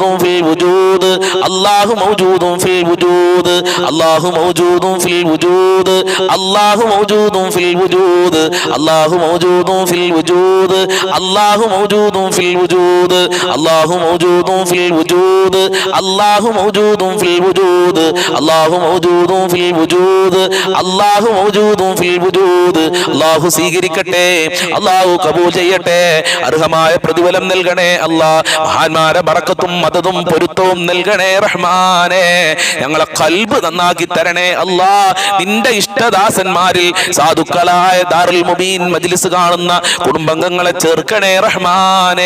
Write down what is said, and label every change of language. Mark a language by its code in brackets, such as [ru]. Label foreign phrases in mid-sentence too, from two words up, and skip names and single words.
[ar] في الوجود الله موجود في الوجود الله موجود في الوجود الله موجود في الوجود الله موجود في الوجود الله موجود في الوجود الله موجود في الوجود الله موجود في الوجود الله موجود في الوجود الله موجود في الوجود [ml] അല്ലാഹു സ്വീകരിക്കട്ടെ, അല്ലാഹു കബൂൽ ചെയ്യട്ടെ, അർഹമായ പ്രതിഫലം നൽകണേ അല്ലാഹ്. മഹാന്മാരെ ബറക്കത്തും മദദും പൊരുത്തവും നൽകണേ റഹ്മാനേ. ഞങ്ങളെ ഖൽബ് നന്നാക്കി തരണേ അല്ലാഹ്. നിന്റെ ഇഷ്ടദാസന്മാരിൽ സാധുക്കളായ ദാറുൽ മുബീൻ മജ്ലിസ് കാണുന്ന കുടുംബാംഗങ്ങളെ ചേർക്കണേ റഹ്മാനേ.